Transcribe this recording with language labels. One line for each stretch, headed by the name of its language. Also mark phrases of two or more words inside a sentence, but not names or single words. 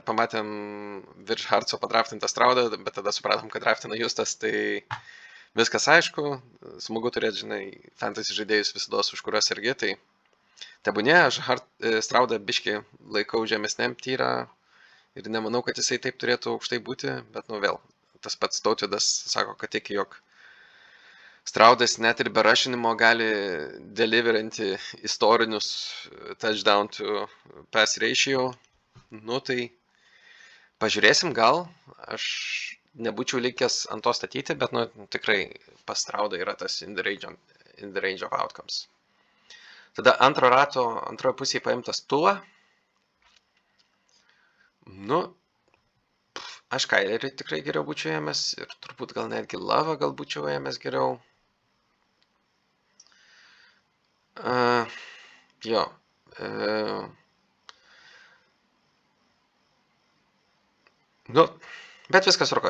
Lithuanian: pamatėm virš Hartso padraftintą Straudą, bet tada supratom, kad draftina Justas, tai viskas aišku, smagu turėti, fantasy žaidėjus visados, už kuriuos irgi, tai tebūnie, aš Straudą biški laikau žemesniam tyrą ir nemanau, kad jisai taip turėtų aukštai būti, bet vėl, tas pats Tautvydas sako, kad tiki, jog Straudas net ir be rašinimo gali deliverinti istorinius
English: touchdown to pass ratio.
Lithuanian: Tai pažiūrėsim gal. Aš nebūčiau likęs ant to statyti, bet tikrai pas Straudą yra tas
English: in the range of outcomes.
Lithuanian: Tada antroje pusėje paimtas Tua. Aš Kylerį tikrai geriau būčiau ėmęs ir turbūt gal netgi Lovą gal būčiau ėmęs geriau. Bet viskas roko.